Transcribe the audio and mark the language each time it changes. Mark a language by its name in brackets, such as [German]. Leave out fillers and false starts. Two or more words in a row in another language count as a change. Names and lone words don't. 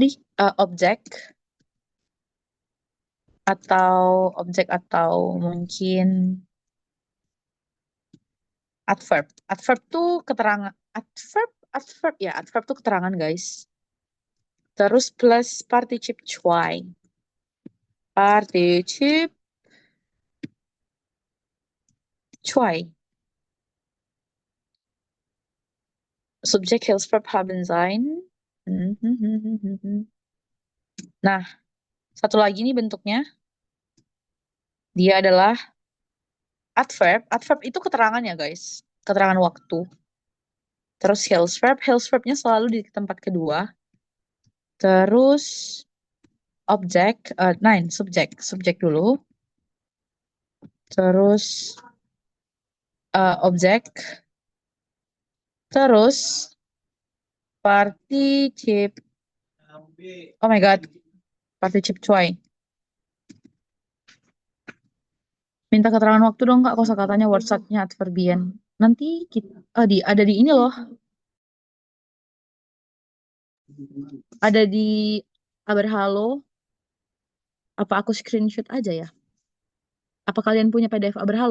[Indonesian] Objek atau mungkin adverb. Adverb tuh keterangan. Adverb tuh keterangan guys. Terus plus [German] participe zwei. Participe zwei. Subjek Hilsverb haben sein. [Indonesian] Nah, satu lagi nih bentuknya. Dia adalah adverb. Adverb itu keterangan ya guys. Keterangan waktu. Terus Hilsverb. Hilsverbnya selalu di tempat kedua. Terus objek. Subjek. Subjek dulu. Terus objek. Terus participe. [English] Oh my god. [German] Participe zwei. [Indonesian] Minta keterangan waktu dong Kak, kosakatanya wordstatnya adverbian. Nanti kita ada di ini loh. Ada di Aberhalo. Apa aku screenshot aja ya? Apa kalian punya PDF Aberhalo?